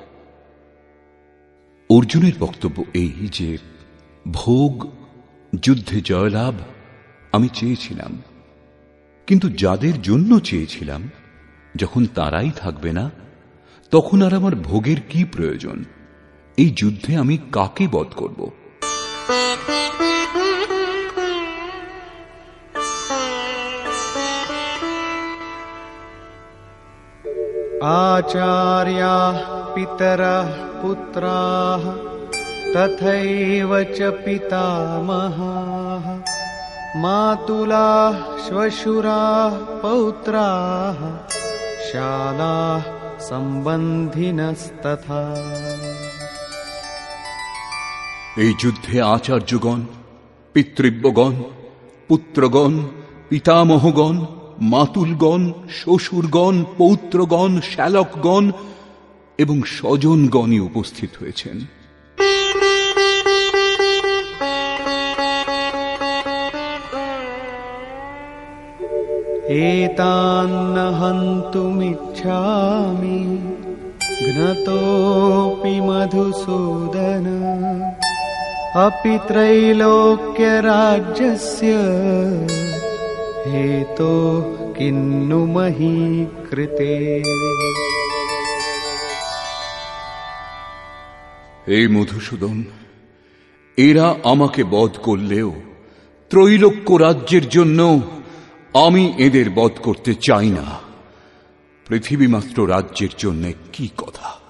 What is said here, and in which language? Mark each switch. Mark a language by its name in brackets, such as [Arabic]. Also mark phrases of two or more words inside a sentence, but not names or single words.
[Bangla] অর্জুনের বক্তব্য এই যে ভোগ, যুদ্ধে জয়লাভ আমি চেয়েছিলাম, কিন্তু যাদের জন্য চেয়েছিলাম যখন তারাই থাকবে না, তখন আর আমার ভোগের কি প্রয়োজন? এই যুদ্ধে আমি কাকে বধ করব? [Sanskrit] आचार्याः पितरः पुत्राः तथैव च पितामहाः मातुलाः श्वशुराः पौत्राः शालाः सम्बन्धिनस्तथा। [Bangla] এই যুদ্ধে আচার্যগণ, পিতৃব্যগণ, পুত্রগণ, পিতামহগণ, মাতুলগণ, শ্বশুরগণ, পৌত্রগণ, শ্যালকগণ এবং স্বজনগণই উপস্থিত হয়েছেন। [Sanskrit] एतान्न हन्तुमिच्छामि घ्नतोऽपि मधुसूदन अपि त्रैलोक्यराज्यस्य हेतोः किन्नु मही कृते। [Bangla] এই মধুসূদন, এরা আমাকে বধ করলেও ত্রৈলোক্য রাজ্যের জন্য আমি এদের বধ করতে চাই না। পৃথিবী মাত্র রাজ্যের জন্য কি কথা।